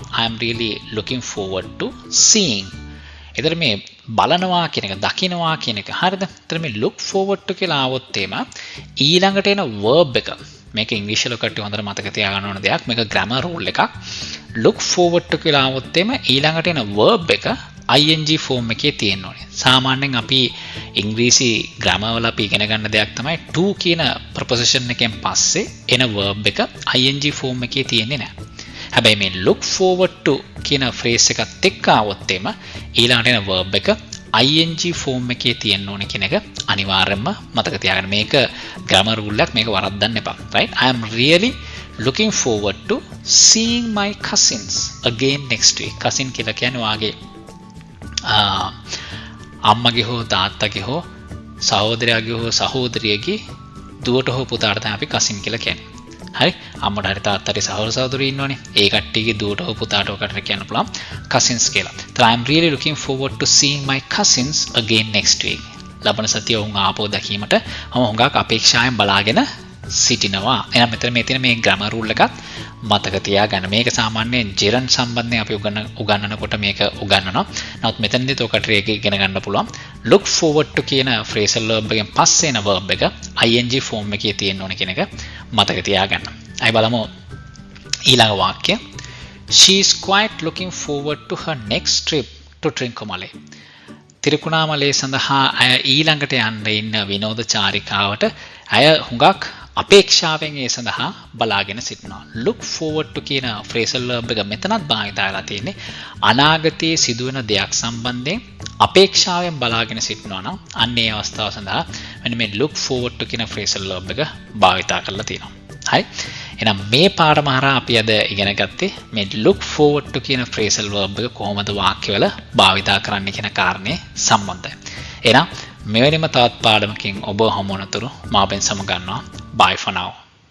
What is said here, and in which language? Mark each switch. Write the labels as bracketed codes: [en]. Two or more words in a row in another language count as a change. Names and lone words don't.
[en] I'm really looking forward to seeing. [si] එතන මේ බලනවා කියන එක, දකිනවා කියන එක. හරිද? එතන මේ [en] look forward to [si] කියලා ආවොත් එම ඊළඟට එන verb එක. මේක ඉංග්‍රීසි වල කට්ටිය හොඳට මතක තියාගන්න ඕන දෙයක්. මේක [en] grammar rule [si] එකක්. [en] look forward to [si] කියලා ආවොත් එම ඊළඟට එන verb එක [en] ing form [si] එකේ තියෙන්න ඕනේ. සාමාන්‍යයෙන් අපි ඉංග්‍රීසි grammar වල අපි ඉගෙන ගන්න දෙයක් තමයි to කියන preposition එකෙන් පස්සේ එන verb එක [en] ing form [si] එකේ තියෙන්නේ නැහැ. හැබැයි මේ [en] look forward to [si] කියන phrase එකත් එක්ක આવොත් එම ඊළඟට එන verb එක [en] ing form [si] එකේ තියෙන්න ඕනේ කියන එක අනිවාර්යයෙන්ම මතක තියාගන්න. මේක [en] grammar rule [si] එකක්. මේක වරද්දන්න එපා. right? [en] I am really looking forward to seeing my cousins again next week. [si] cousin කියලා කියන්නේ වාගේ අම්මගේ හෝ තාත්තගේ හෝ සහෝදරයාගේ හෝ සහෝදරියගේ දුවට හෝ පුතාට තමයි අපි කසින් කියලා කියන්නේ. හරි? අම්මට හරි තාත්තට සහෝදර සහෝදරියෝ ඉන්නවනේ. ඒ කට්ටියගේ දුවට හෝ පුතාට ඔකට කියන්න පුළුවන් cousins කියලා. [en] So I am really looking forward to seeing my cousins again next week. [si] ලබන සතියේ උන් ආපහු දැකීමට මම හුඟක් අපේක්ෂාවෙන් බලාගෙන සිටිනවා. එහෙනම් මෙතන මේ තියෙන මේ [en] grammar rule [si] එකත් මතක තියාගන්න. මේක සාමාන්‍යයෙන් gerund සම්බන්ධයෙන් අපි උගන්වනකොට මේක උගන්වනවා. නමුත් මෙතනදිත් ඔකට ඒක ඉගෙන ගන්න පුළුවන්. [en] look forward to [si] කියන [en] phrasal verb [si] එකෙන් පස්සේ එන verb එක [en] ing form [si] එකේ තියෙන්න ඕන කියන එක මතක තියාගන්න. අය බලමු ඊළඟ වාක්‍ය. [en] She is quite looking forward to her next trip to Trincomalee. [si] තිරිකුණාමලේ සඳහා අය ඊළඟට යන්න ඉන්න විනෝද චාරිකාවට අය හුඟක් අපේක්ෂාවෙන් ඒ සඳහා බලාගෙන සිටිනවා. [en] look forward to [si] කියන [en] phrasal verb [si] එක මෙතනත් භාවිත වෙලා තියෙන්නේ අනාගතයේ සිදුවෙන දෙයක් සම්බන්ධයෙන් අපේක්ෂාවෙන් බලාගෙන සිටිනවා නම් අන්න ඒ අවස්ථාව සඳහා මෙන්න මේ [en] look forward to [si] කියන [en] phrasal verb [si] එක භාවිත කරලා තියෙනවා. හරි? එහෙනම් මේ පාඩම හරහා අපි අද ඉගෙන ගත්තේ මේ [en] look forward to [si] කියන [en] phrasal verb [si] එක කොහොමද වාක්‍යවල භාවිත කරන්නේ කියන කාරණේ සම්බන්ධයි. එහෙනම් මෙවැනිම තවත් පාඩමකින් ඔබ හමු වනතුරු මාබෙන් සමු ගන්නවා. [en] Bye for now.